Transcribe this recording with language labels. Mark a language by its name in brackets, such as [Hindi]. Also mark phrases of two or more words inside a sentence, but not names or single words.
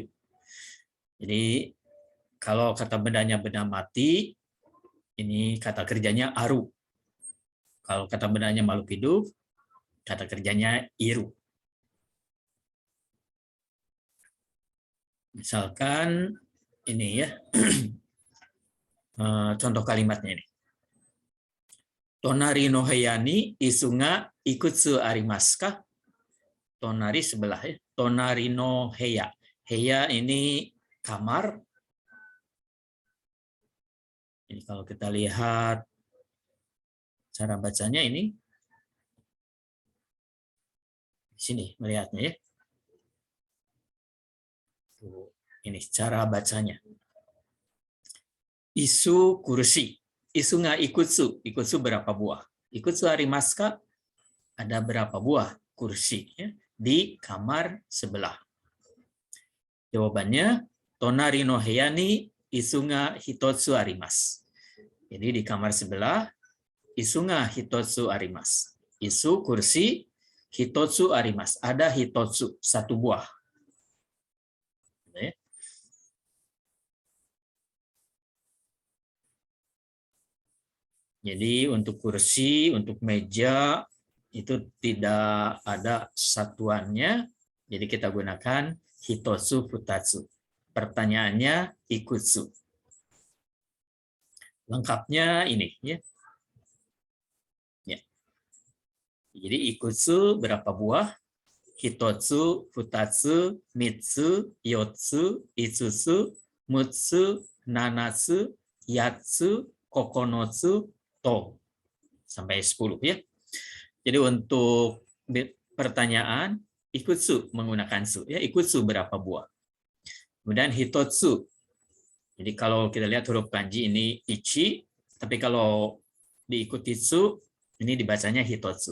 [Indonesian] Jadi kalau kata bendanya benda mati, ini kata kerjanya aru. Kalau kata bendanya makhluk hidup, kata kerjanya iru. Misalkan ini ya, contoh kalimatnya ini. [Japanese] 隣の部屋に椅子がいくつありますか? [Indonesian] Tonari sebelah ya. [Japanese] 隣の部屋. [Indonesian] Heya ini kamar. Ini kalau kita lihat cara bacanya ini di sini melihatnya ya. Ini cara bacanya. [Japanese] Isu kursi. 椅子がいくつ. [Indonesian] Ikutsu berapa buah? [Japanese] いくつありますか? [Indonesian] Ada berapa buah kursi ya, di kamar sebelah? Jawabannya, [Japanese] 隣の部屋に椅子が一つあります. [Indonesian] Jadi di kamar sebelah, [Japanese] 椅子が一つあります. Isu kursi, 一つあります. [Indonesian] Ada hitotsu, satu buah. Jadi untuk kursi, untuk meja, itu tidak ada satuannya. Jadi kita gunakan [Japanese] 一つ二つ. [Indonesian] Pertanyaannya ikutsu. Lengkapnya ini ya. Ya. Jadi ikutsu berapa buah? [Japanese] 一つ、二つ、三つ, 四つ、五つ、六つ、七つ、八つ、九つ、十. [Indonesian] Sampai 10 ya. Jadi untuk pertanyaan ikutsu menggunakan su ya, ikutsu berapa buah. Kemudian hitotsu. Jadi kalau kita lihat huruf kanji ini ichi, tapi kalau diikuti su ini dibacanya hitotsu.